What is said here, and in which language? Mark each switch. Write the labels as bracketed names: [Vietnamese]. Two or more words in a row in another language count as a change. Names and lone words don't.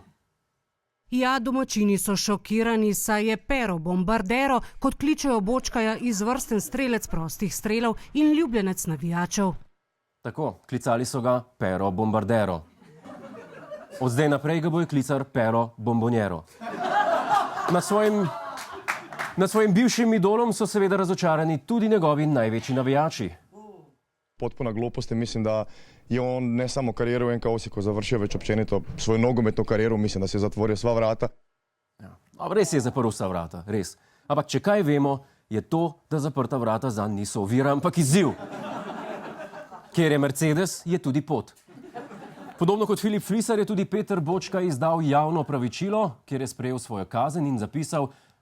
[Slovenian] Ja, domačini so šokirani, saj je Pero Bombardero, kot kličejo Bočkaja, izvrsten strelec prostih strelov in ljubljenec navijačev. Tako, klicali so ga Pero Bombardero. Od zdaj naprej ga bojo klicali Pero Bombonjero. Nad svojim bivšim idolom so seveda razočarani tudi njegovi največji navijači. [Croatian] Potpuna glupost, mislim da je on ne samo karijeru u NK Osijeku završio, već općenito svoju nogometnu karijeru, mislim da se je zatvorio sva vrata. [Slovenian] Ja, res je zaprl vsa vrata, res. Ampak če kaj vemo, je to, da zaprta vrata zanj niso ovira, ampak izziv. Kjer je Mercedes, je tudi pot. Podobno kot Filip Flisar je tudi Peter Bočkaj izdal javno opravičilo, kjer je sprejel svojo kazen in zapisal: